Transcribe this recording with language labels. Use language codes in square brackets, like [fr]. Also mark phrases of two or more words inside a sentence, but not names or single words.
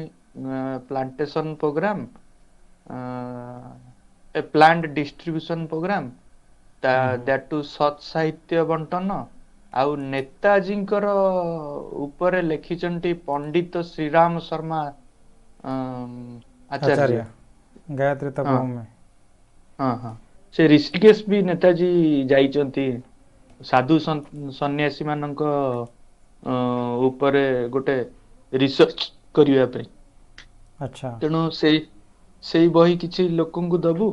[en] plantation program a plant distribution program that [or] ସତ୍ ସାହିତ୍ୟ ବଣ୍ଟନ ଆଉ ନେତାଜୀଙ୍କର ଉପରେ ଲେଖିଛନ୍ତି ପଣ୍ଡିତ ଶ୍ରୀରାମ ଶର୍ମା ଆଚାର୍ଯ୍ୟ। [hi] आचार्य गायत्री [or] ହଁ [hi] तपोवन में [or] ହଁ ହଁ ସେ ଋଷିକେଶ ବି ନେତାଜୀ ଯାଇଛନ୍ତି ସାଧୁ ସନ୍ନ୍ୟାସୀ ମାନଙ୍କ ଉପରେ ଗୋଟେ ରିସର୍ଚ୍ଚ କରିବା ପାଇଁ। [hi] अच्छा [or] ତେଣୁ ସେଇ ବହି କିଛି ଲୋକଙ୍କୁ ଦବୁ।